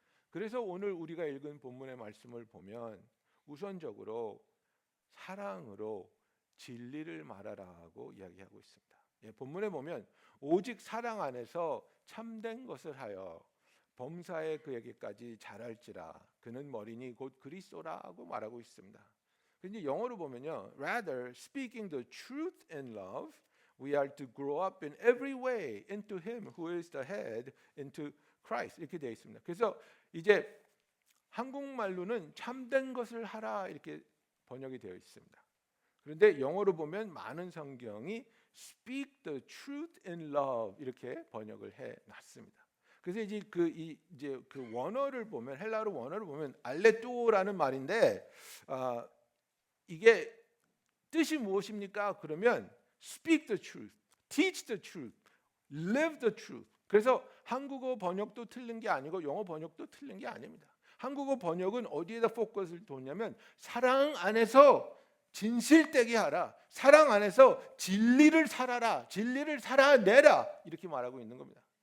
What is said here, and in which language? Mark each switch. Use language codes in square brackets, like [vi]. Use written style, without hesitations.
[ko] 그래서 오늘 우리가 읽은 본문의 말씀을 보면 우선적으로 사랑으로 진리를 말하라고 이야기하고 있습니다. 본문에 보면 오직 사랑 안에서 참된 것을 하여 범사에 그에게까지 자랄지라 그는 머리니 곧 그리스도라고 말하고 있습니다. 근데 영어로 보면요, [en] rather speaking the truth in love, we are to grow up in every way into Him who is the head, into Christ [ko] 이렇게 되어 있습니다. 그래서 이제 한국말로는 참된 것을 하라 이렇게 번역이 되어 있습니다. 그런데 영어로 보면 많은 성경이 [en] speak the truth in love [ko] 이렇게 번역을 해 놨습니다. 그래서 이제 그 원어를 보면 헬라어 원어를 보면 알레토라는 말인데 이게 뜻이 무엇입니까? 그러면 [en] speak the truth, teach the truth, live the truth. [ko] 그래서 한국어 번역도 틀린 게 아니고 영어 번역도 틀린 게 아닙니다. 한국어 번역은 어디에다 포커스를 뒀냐면 사랑 안에서 진실되게 하라, 사랑 안에서 진리를 살아라, 진리를 살아내라 이렇게 말하고 있는 겁니다.